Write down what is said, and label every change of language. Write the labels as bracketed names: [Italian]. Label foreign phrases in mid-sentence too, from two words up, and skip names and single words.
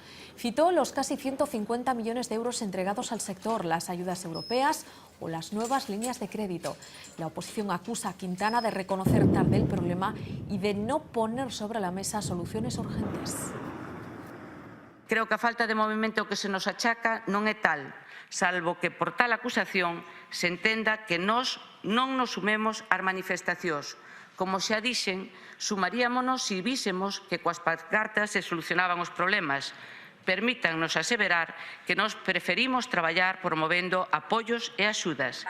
[Spanish] Citó los casi 150 millones de euros entregados al sector, las ayudas europeas o las nuevas líneas de crédito. La oposición acusa a Quintana de reconocer tarde el problema y de no poner sobre la mesa soluciones urgentes. [Galician] Creo que a falta de movimento que se nos achaca non é tal, salvo que por tal acusación se entenda que nós non nos sumemos ás manifestacións. Como xa dixen, sumaríamonos se vísemos que coas pancartas se solucionaban os problemas. Permítannos aseverar que nós preferimos traballar promovendo apoios e axudas.